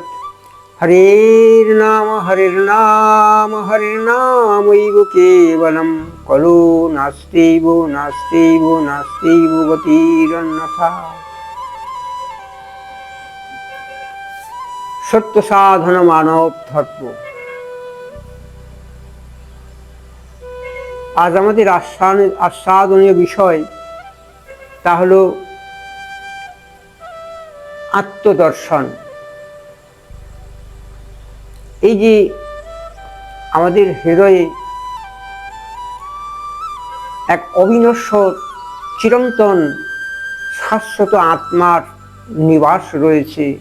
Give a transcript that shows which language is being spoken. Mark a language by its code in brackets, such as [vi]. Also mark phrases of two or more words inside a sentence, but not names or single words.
[sa] हरे नाम हरिर्नामैव केवलं कलो नास्त्यैव नास्त्यैव नास्त्यैव गतिरन्यथा। सत्य साधन मानव धर्म। [bn] आज আমাদের আস্বাদনীয় বিষয় তা হলো আত্মদর্শন। এই যে আমাদের হৃদয়ে এক অবিনশ্বর চিরন্তন শাশ্বত আত্মার নিবাস রয়েছে,